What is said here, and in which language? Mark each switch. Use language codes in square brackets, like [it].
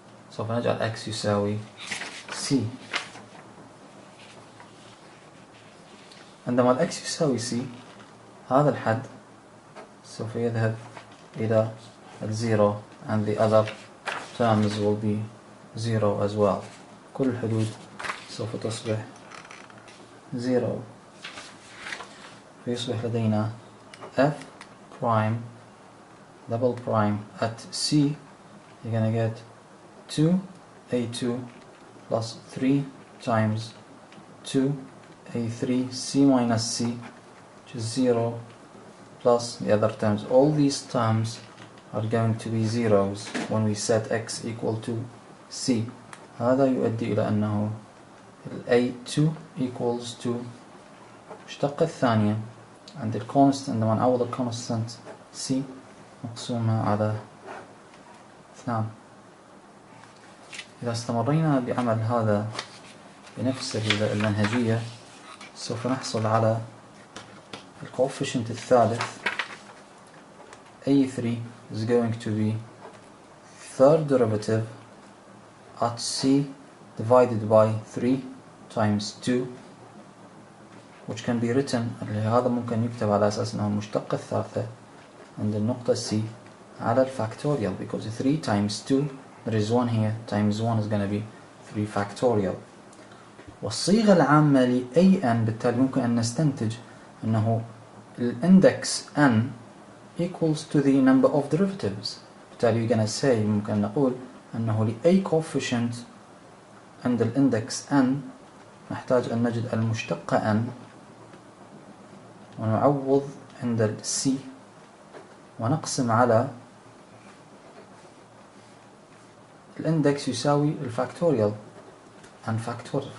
[ar] سوف نجعل x يساوي c. عندما ال x يساوي c هذا الحد سوف يذهب إلى الزيرو [en] and the other terms will be zero as well. [ar] كل الحدود سوف تصبح zero. فيصبح لدينا f prime double prime at c. [en] You're gonna get 2a2 plus 3 times 2a3 c minus c, which is 0, plus the other terms. All these terms are going to be zeros when we set x equal to c. [ar] هذا يؤدي إلى أنه [en] a2 equals to [ar] مشتقة الثانية عند الكونست، عندما نعوض الكونستنت c مقسومة على 2. إذا استمرينا بعمل هذا بنفس المنهجية سوف نحصل على الكوفيشنت الثالث. [en] a3 is going to be third derivative at c divided by 3 times 2, which can be written [ar] هذا ممكن يكتب على أساس أنه المشتقة الثالثة عند النقطة c على الفاكتوريال, [en] because 3 times 2 there is 1 here times 1 is going to be 3 factorial. [ar] والصيغة العامة ل an بالتالي ممكن أن نستنتج أنه الإندكس n [en] equals to the number of derivatives. [ar] بالتالي [en] we're going to say [ar] ممكن نقول أنه ل a coefficient عند الإندكس n نحتاج أن نجد المشتقة n ونعوض عند ال c ونقسم على الإندكس يساوي الفاكتوريال n فاكتوريال.